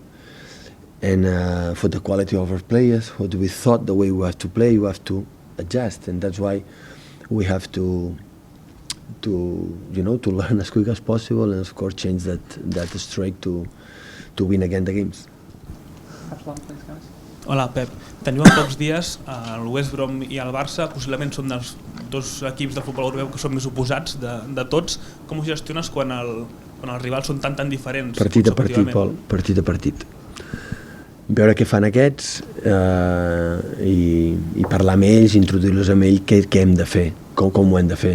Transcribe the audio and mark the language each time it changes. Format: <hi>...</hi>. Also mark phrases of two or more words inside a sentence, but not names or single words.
<en>And for the quality of our players, what we thought the way we have to play, we have to adjust, and that's why we have to learn as quick as possible, and of course change that streak to win again the games.</en> <ca>Hola, Pep. Teniu en pocs dies el West Brom i el Barça, possiblement són dels dos equips de futbol europeu que són més oposats de tots. Com ho gestiones quan els rivals són tan diferents? Partit a partit, Pol, partit a partit. Veure què fan aquests i parlar amb ells, introduir-los amb ells què hem de fer, com ho hem de fer.</ca>